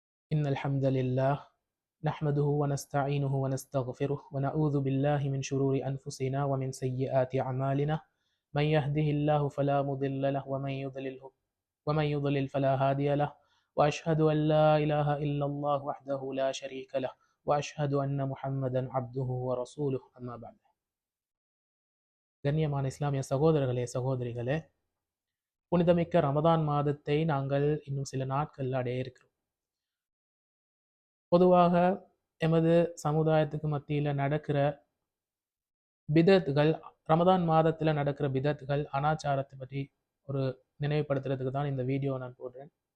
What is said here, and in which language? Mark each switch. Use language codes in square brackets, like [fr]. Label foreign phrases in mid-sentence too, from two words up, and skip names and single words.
[ar] إن الحمد لله نحمده ونستعينه ونستغفره ونعوذ بالله من شرور أنفسنا ومن سيئات أعمالنا من يهده الله فلا مضل له ومن يضلل فلا هادي له وأشهد أن لا إله إلا الله وحده لا شريك له وأشهد أن محمدا عبده ورسوله أما بعد. [ta] கண்ணியமான இஸ்லாமிய சகோதரர்களே சகோதரிகளே, புனிதமிக்க ரமதான் மாதத்தை நாங்கள் இன்னும் சில நாட்கள் அடைய இருக்கிறோம். பொதுவாக எமது சமுதாயத்துக்கு மத்தியில் நடக்கிற பிதத்துகள், ரமதான் மாதத்தில் நடக்கிற பிதத்துகள், அனாச்சாரத்தை பற்றி ஒரு நினைவுபடுத்துறதுக்கு தான் இந்த வீடியோ நான் போடுறேன்.